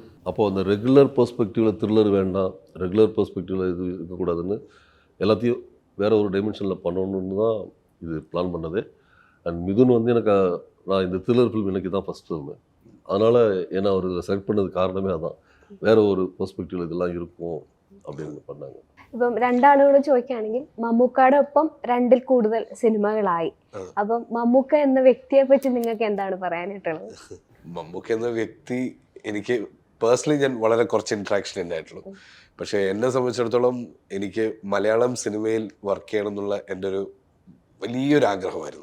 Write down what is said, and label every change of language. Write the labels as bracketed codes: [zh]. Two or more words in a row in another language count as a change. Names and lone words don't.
[ta] அப்போ அந்த [en] regular perspective [ta] த்ரில்லர் வேண்டாம், [en] regular perspective [ta] இது இருக்கக்கூடாதுன்னு எல்லாத்தையும் வேற ஒரு டைமென்ஷனில் பண்ணணுன்னு தான் இது பிளான் பண்ணது. அண்ட் மிதுன் வந்து எனக்கு நான் இந்த [en] thriller film [ta] எனக்கு தான் [en] first film, [ta] அதனால் ஏன்னா அவர் இதில் செலக்ட் பண்ணது காரணமே அதான், வேற ஒரு பெர்ஸ்பெக்டிவில் இதெல்லாம் இருக்கும் அப்படின்னு பண்ணாங்க. [ml] ഇപ്പം രണ്ടാളുകൂടെ ചോദിക്കുകയാണെങ്കിൽ മമ്മൂക്കയുടെ ഒപ്പം 2-ൽ കൂടുതൽ സിനിമകളായി. അപ്പം മമ്മൂക്ക എന്ന വ്യക്തിയെ പറ്റി നിങ്ങൾക്ക് എന്താണ് പറയാനായിട്ടുള്ളത്? മമ്മൂക്ക എന്ന വ്യക്തി എനിക്ക് പേഴ്സണലി ഞാൻ വളരെ കുറച്ച് ഇൻട്രാക്ഷൻ ഉണ്ടായിട്ടുള്ളൂ. പക്ഷേ എന്നെ സംബന്ധിച്ചിടത്തോളം എനിക്ക് മലയാളം സിനിമയിൽ വർക്ക് ചെയ്യണം എന്നുള്ള എൻ്റെ ഒരു വലിയൊരു ആഗ്രഹമായിരുന്നു.